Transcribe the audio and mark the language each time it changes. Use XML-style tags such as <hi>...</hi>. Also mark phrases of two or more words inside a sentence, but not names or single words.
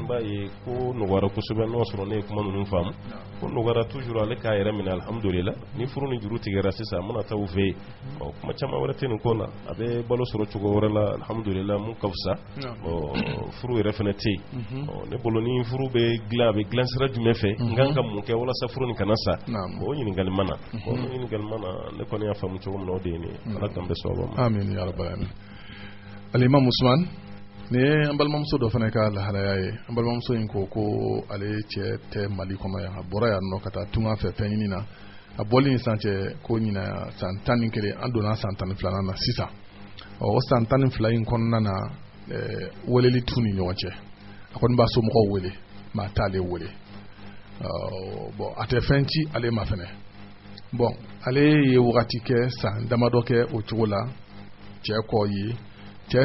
<bm>b'a ye ko nɔgɔyara kosɛbɛ n'o sɔrɔ ne ye kuma ninnu faamu ko nɔgɔyara toujours ale k'a yɛrɛ minɛ alhamdulillah ni furu ni juru tigɛra sisan a mana taa u fɛ yen kuma caman wɛrɛ tɛ nin ko la a bɛ balo sɔrɔ cogo wɛrɛ la alhamdulillah mun ka fisa furu yɛrɛ fana tɛ yen ne bolo ni furu bɛ dilan a bɛ dilan sira jumɛn fɛ n kan ka mun kɛ walasa furu nin kana sa o ɲininkali mana ne kɔni y'a faamu cogo min na o de ye nin ye ala k'an bɛ sɔrɔ ma</bm> <ar>آمين يا رب العالمين</ar> <bm>Alimam Usman ni an balimamuso dɔ fana ka lahalaya ye an balimamuso in ko ale cɛ tɛ Mali kɔnɔ yan a bɔra yan nɔ ka taa tunga fɛ fɛn ɲini na a bɔli ni san cɛ ko ɲina san 11 an donna san 12 na sisan o san 12 in kɔnɔna na weleli t'u ni ɲɔgɔn cɛ a kɔni b'a somɔgɔw wele maa t'ale wele bon a tɛ fɛn ci ale ma fɛnɛ bon ale ye wagati kɛ san damadɔ kɛ o cogo la cɛ kɔ ye cɛ</bm>